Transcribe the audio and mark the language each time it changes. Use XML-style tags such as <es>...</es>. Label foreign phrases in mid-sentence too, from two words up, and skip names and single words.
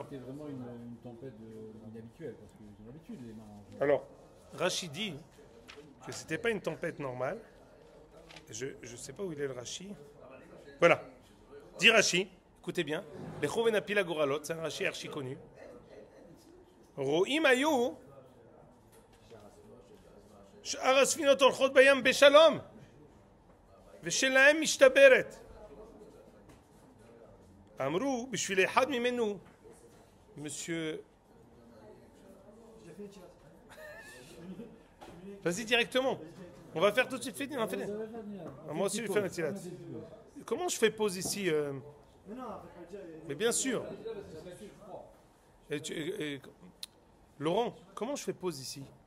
<fr>c'était vraiment une tempête inhabituelle, parce qu'ils ont l'habitude, les marins. Alors, Rashi dit que ce n'était pas une tempête normale. Je ne sais pas où il est le Rashi. Voilà. Dit Rashi, écoutez bien. C'est un Rashi archi connu.</fr> <he>רואים היו שאר הספינות הולכות בים בשלום ושלהם משתברת. אמרו בשביל אחד ממנו,</he> <fr>monsieur... Vas-y directement. On va faire tout de suite. Moi aussi, je fais un tilat. Comment je fais pause ici Mais bien sûr. Laurent, comment je fais pause ici</fr>